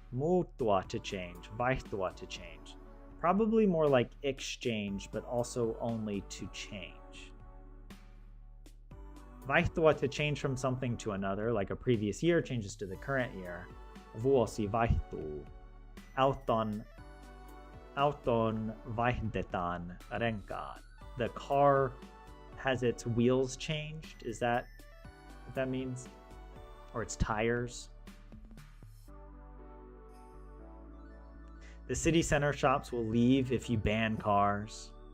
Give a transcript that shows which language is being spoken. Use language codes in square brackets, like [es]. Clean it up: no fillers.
[en] Muuttua, to change. Vaihtua, to change. Probably more like exchange, but also only to change. Vaihtua, to change from something to another, like a previous year changes to the current year. [fi] Vuosi vaihtuu. Auton vaihdetaan renkaat. [en] The car has its wheels changed. Is that what that means? Or its tires? The city center shops will leave if you ban cars.